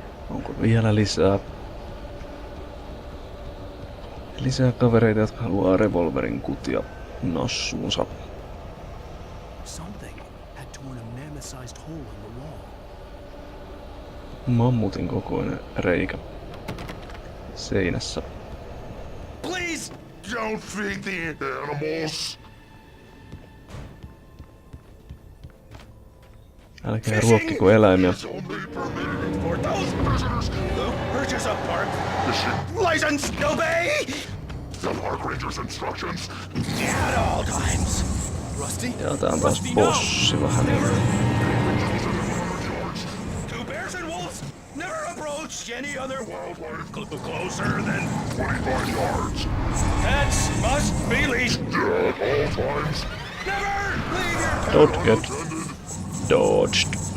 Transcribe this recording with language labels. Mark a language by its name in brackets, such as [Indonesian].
[Finnish] Onko vielä lisää kavereita, jotka haluaa revolverin kutia nassuunsa? [English] Something had torn a mammoth-sized hole in the wall. [Finnish] Mammutin kokoinen reikä seinässä. [English] Please don't feed the animals. [Finnish] Älkää ruokkiko eläimiä. [English] For those prisoners who purchase a park license, obey the park ranger's instructions at all times. Rusty? [Finnish] Ja tää on taas bossi vähän. [English] Two bears and wolves never approach any other wildlife closer than 25 yards. Pets must be leashed at all times. Never leave your Don't get dodged.